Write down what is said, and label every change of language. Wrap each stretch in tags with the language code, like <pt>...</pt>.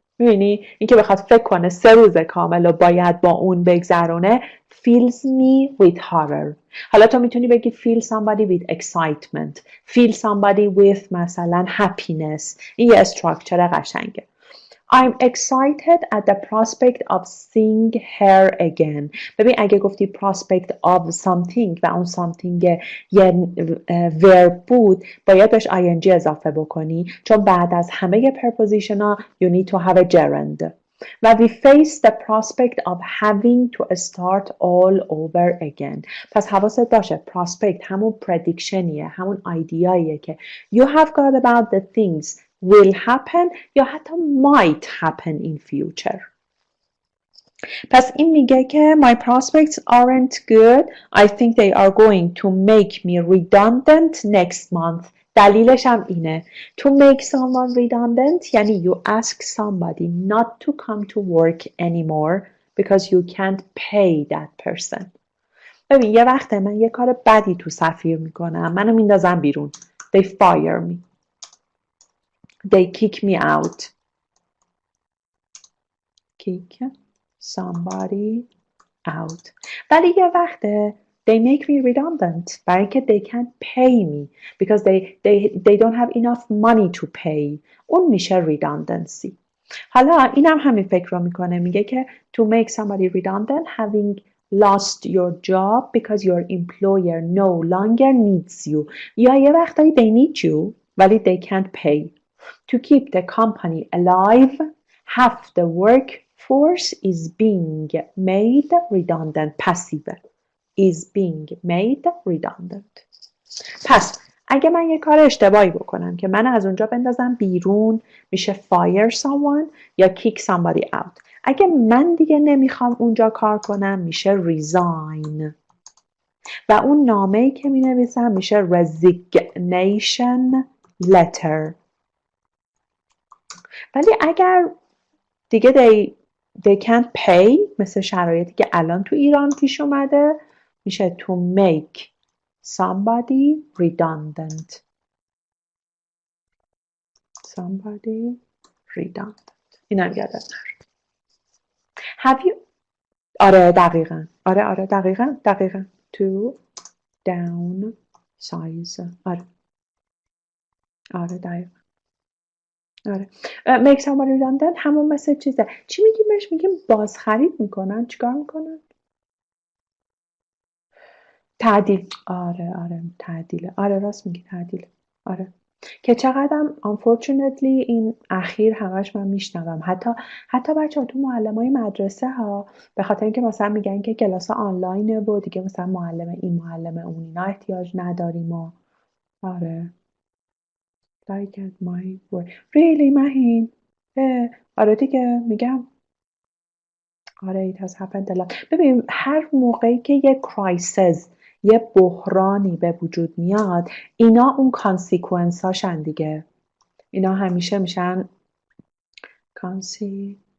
<fa>می‌بینی اینکه بخواد فکر کنه 3 روز کامل رو باید با اون بگذرونه</fa> <en>fills me with horror.</en> <fa>حالا تو میتونی بگی</fa> <en>fill somebody with excitement, fill somebody with</en> <fa>مثلا happiness. این یه استراکچر قشنگه.</fa> <en>I'm excited at the prospect of seeing her again.</en> <fa>ببین اگه گفتی prospect of something و اون something یه verb بود باید بهش ing اضافه بکنی چون بعد از همه preposition ها</fa> <en>you need to have a gerund. و we face the prospect of having to start all over again.</en> <fa>پس حواست باشه prospect همون predictionیه، همون ایدیاییه که</fa> <en>you have got about the things will happen یا حتی might happen in future.</en> <fa>پس این میگه که</fa> <en>my prospects aren't good. I think they are going to make me redundant next month.</en> <fa>دلیلش هم اینه.</fa> <en>To make someone redundant یعنی you ask somebody not to come to work anymore because you can't pay that person.</en> <fa>ببین یه وقته من یه کار بدی تو سفیر میکنم منو میندازن بیرون.</fa> <en>They fire me. They kick me out. Kick somebody out.</en> <fa>ولی یه وقته</fa> <en>they make me redundant</en> <fa>برای اینکه</fa> <en>they can't pay me because they don't have enough money to pay.</en> <fa>اون میشه redundancy. حالا اینم همین فکر رو میکنه میگه که</fa> <en>to make somebody redundant having lost your job because your employer no longer needs you.</en> <fa>یا یه وقتایی</fa> <en>they need you ولی they can't pay. To keep the company alive, half the workforce is being made redundant. Passive is being made redundant.</en> <fa>پس اگه من یه کار اشتباهی بکنم که من از اونجا بندازم بیرون میشه fire someone یا</fa> <en>kick somebody out.</en> <fa>اگه من دیگه نمیخوام اونجا کار کنم میشه resign. و اون نامه‌ای که می نویسم میشه resignation letter. ولی اگر دیگه</fa> <en>they can't pay</en> <fa>مثل شرایطی که الان تو ایران پیش اومده میشه to make somebody redundant.</fa> <en>Somebody redundant.</en> <fa>اینم یادت نره.</fa> <en>Have you</en> <fa>آره دقیقاً. آره دقیقاً.</fa> <en>To downsize.</en> <fa>آره دقیقاً. آره. make somebody redundant همون مثل چیزه. چی میگیم بهش؟ میگیم بازخرید میکنن. چیکار میکنن؟ تعدیل. آره تعدیله. آره راست میگی تعدیله. آره که چقدرم unfortunately این اخیر همش من میشنوم حتی بچه‌ها تو معلمای مدرسه ها به خاطر اینکه مثلا میگن که کلاس آنلاینه و دیگه مثلا معلم این معلم اون اینا احتیاج نداریم و آره</fa> <en>like at my work. really مهین</en> <fa>آره دیگه میگم آره</fa> <en>it has happened a lot.</en> <fa>ببین هر موقعی که یه crisis یه بحرانی به وجود میاد اینا اون کانسیکونس هاشن دیگه. اینا همیشه میشن consequences.</fa>